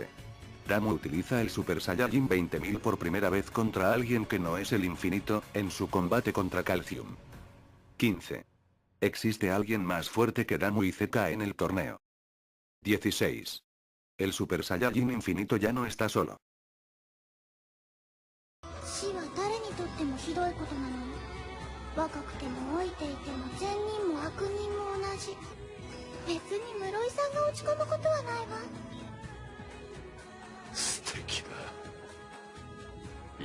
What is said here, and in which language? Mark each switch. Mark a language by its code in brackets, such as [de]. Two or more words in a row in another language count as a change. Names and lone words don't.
[es] Damu utiliza el Super Saiyajin 20.000 por primera vez contra alguien que no es el infinito, en su combate contra Calcium. 15. Existe alguien más fuerte que Damu y Zeka en el torneo. 16. El Super Saiyajin infinito ya no está solo. [ja] 死は誰にとってもひどいことなの。若くても老いていても善人も悪人も同じ。別に室井さんが落ち込むことはないわ。素敵だ。